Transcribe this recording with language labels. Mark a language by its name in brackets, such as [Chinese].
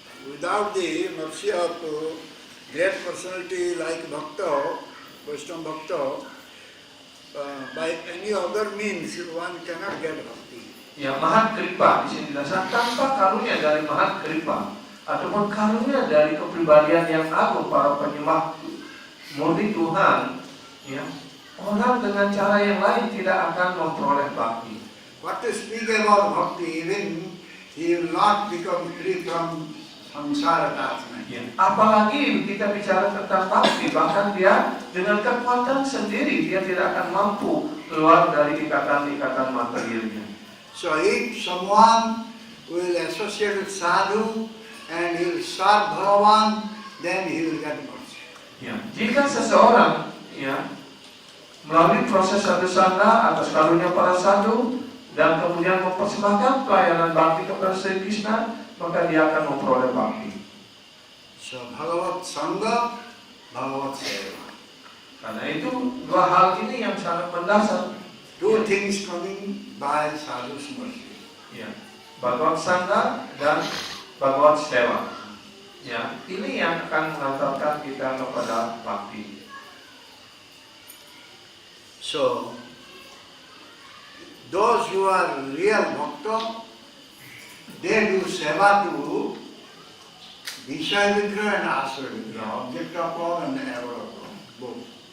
[English] Without the mercy of great personality like Bhakta, Vaishnava Bhakta, by any other means one cannot get bhakti. [Indonesian] Ya, Mahat Kripa di sini dasar tanpa karunia dari Mahat Kripa ataupun karunia dari kepribadian yang agung para penyembah murni Tuhan, ya, orang dengan cara yang lain tidak akan memperoleh bakti. [English] What to speak about bhakti, even he will not become free from samsara attachment. [Indonesian] Ya, apalagi kita bicara tentang bakti, bahkan dia dengan kekuatan sendiri dia tidak akan mampu keluar dari ikatan-ikatan materialnya. [English] So if someone will associate with sadhu and he will serve Bhagavan, then he will get mercy. [Indonesian] Ya, jika seseorang, ya, melalui proses sadhu sangha atas karunia para sadhu dan kemudian mempersembahkan pelayanan bakti kepada Sri Krishna, maka dia akan memperoleh bakti. [English] So Bhagavat Sangha, Bhagavat Seva. [Indonesian] Karena itu dua hal ini yang sangat mendasar. [English] Two things coming by sadhu's mercy. [Indonesian] Ya, Bhagavat Sangha dan Bhagavat Seva. Ya, ini yang akan mengantarkan kita kepada bakti. [English] So, those who are real bhakta, they do seva to Vishaya Vigraha and Asura Vigraha, object of love and ever of love, both.